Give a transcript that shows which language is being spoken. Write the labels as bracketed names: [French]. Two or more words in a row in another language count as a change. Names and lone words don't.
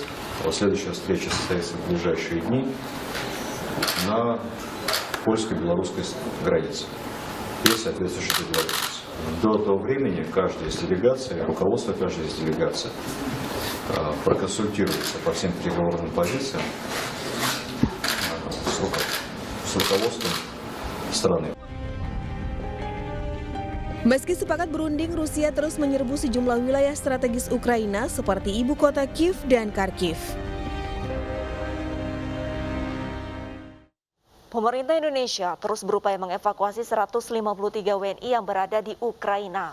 [Russian] Следующая встреча состоится в ближайшие дни на польско-белорусской границе. Есть соответствующие договоренности. До этого времени каждая из делегаций, руководство каждой из делегаций проконсультируется по всем переговорным позициям с руководством страны. [Indonesian] Meski sepakat berunding, Rusia terus menyerbu sejumlah wilayah strategis Ukraina seperti ibu kota Kiev dan Kharkiv. Pemerintah Indonesia terus berupaya mengevakuasi 153 WNI yang berada di Ukraina.